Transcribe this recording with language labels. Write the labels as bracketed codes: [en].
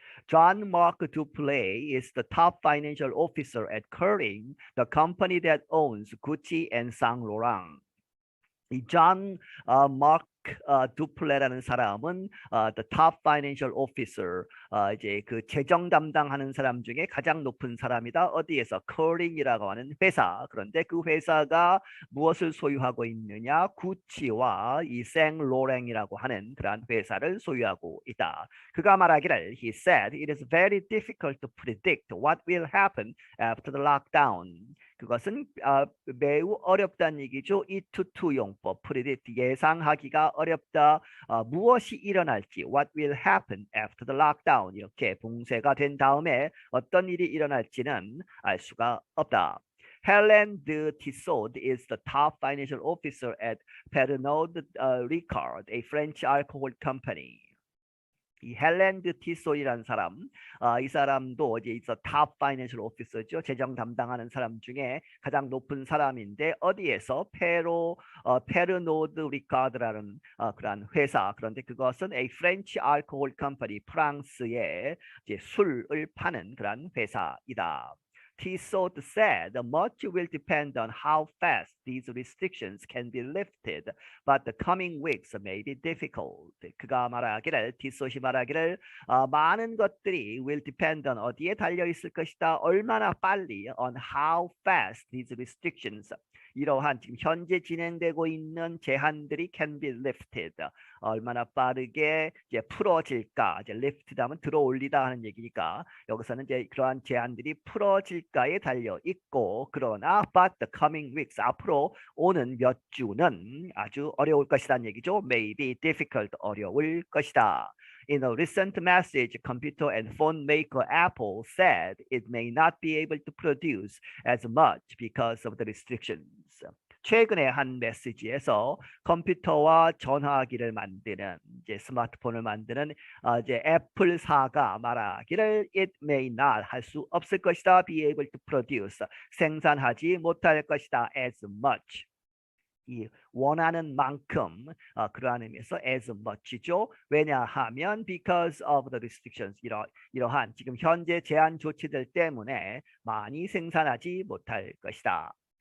[en] John Mark Duplay is the top financial officer at Kering, the company that owns Gucci and Saint Laurent. [ko] 이 존 마크 두플레라는 사람은 [en] the top financial officer [ko] 이제 그 재정 담당하는 사람 중에 가장 높은 사람이다. 어디에서 커링이라고 하는 회사. 그런데 그 회사가 무엇을 소유하고 있느냐? 구찌와 이 생로랭이라고 하는 그러한 회사를 소유하고 있다. 그가 말하기를 [en] he said it is very difficult to predict what will happen after the lockdown. [ko] 그것은 매우 어렵다는 얘기죠. 이투투 용법, predict 예상하기가 어렵다. 무엇이 일어날지, [en] what will happen after the lockdown [ko] 이렇게 봉쇄가 된 다음에 어떤 일이 일어날지는 알 수가 없다. [en] Helen de Tissot is the top financial officer at Pernod Ricard, a French alcohol company. [ko] 이 헬렌드 티소이라는 사람, 이 사람도 이제 탑 파이낸셜 오피서죠. 재정 담당하는 사람 중에 가장 높은 사람인데 어디에서 페르노드 리카드라는 그런 회사. 그런데 그것은 [en] a French alcohol company, [ko] 프랑스의 이제 술을 파는 그런 회사이다. [en] Tissot said much will depend on how fast these restrictions can be lifted, but the coming weeks may be difficult. [ko] 그가 말하기를, 티소시 말하기를 많은 것들이 [en] will depend on [ko] 어디에 달려 있을 것이다. 얼마나 빨리 [en] on how fast these restrictions [ko] 이러한 지금 현재 진행되고 있는 제한들이 [en] can be lifted. [ko] 얼마나 빠르게 이제 풀어질까? 이제 lift 하면 들어올리다 하는 얘기니까 여기서는 이제 그러한 제한들이 풀어질까에 달려 있고 그러나 [en] but the coming weeks [ko] 앞으로 오는 몇 주는 아주 어려울 것이라는 얘기죠. [en] May be difficult [ko] 어려울 것이다. [en] In a recent message, computer and phone maker Apple said it may not be able to produce as much because of the restrictions. [ko] 최근에 한 메시지에서 컴퓨터와 전화기를 만드는 이제 스마트폰을 만드는 이제 애플사가 말하기를 [en] it may not [ko] 할 수 없을 것이다. [en] be able to produce [ko] 생산하지 못할 것이다. [en] as much. [ko] 이 원하는 만큼 그러한 의미에서 [en] as much [ko] 죠. 왜냐하면 [en] because of the restrictions [ko] 이러한 지금 현재 제한 조치들 때문에 많이 생산하지 못할 것이다.